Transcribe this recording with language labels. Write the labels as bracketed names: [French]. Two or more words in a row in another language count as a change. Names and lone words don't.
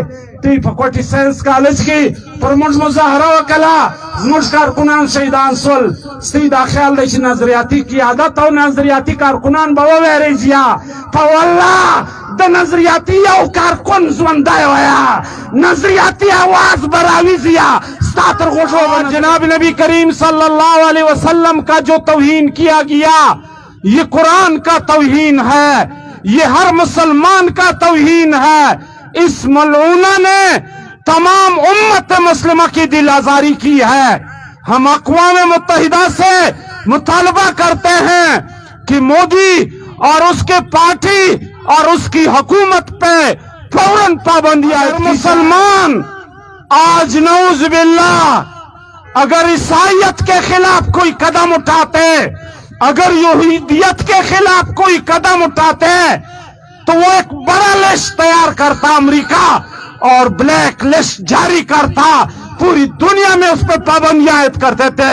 [Pashto] دوی په کوټي ساینس کالج کې پر موږ مظاهره وکړه، زموږ کارکنان شهیدان سول۔ ستاسو دا خیال دی چې نظریاتي قیادت او نظریاتي کارکنان به وویریږي؟ په والله د نظریاتی یو کارکن ژوندی ویا، نظریاتی آواز به راویځي ستا تر غوږو۔ [Urdu] جناب نبی کریم [Arabic] صلی اللہ علیہ وسلم [Urdu] کا جو توہین کیا گیا یہ قرآن کا توہین ہے، یہ ہر مسلمان کا توہین ہے۔ اس ملعونہ نے تمام امت مسلمہ کی دل آزاری کی ہے. ہم اقوام متحدہ سے مطالبہ کرتے ہیں کہ مودی اور اس کے پارٹی اور اس کی حکومت پے فوراً پابندیاں. مسلمان آج [Arabic] نعوذ باللہ [Urdu] اگر عیسائیت کے خلاف کوئی قدم اٹھاتے، اگر یہودیت کے خلاف کوئی قدم اٹھاتے، تو وہ ایک بڑا لسٹ تیار کرتا امریکہ اور [English] black list [Urdu] جاری کرتا، پوری دنیا میں اس پر پابندیاں عائد کر دیتے.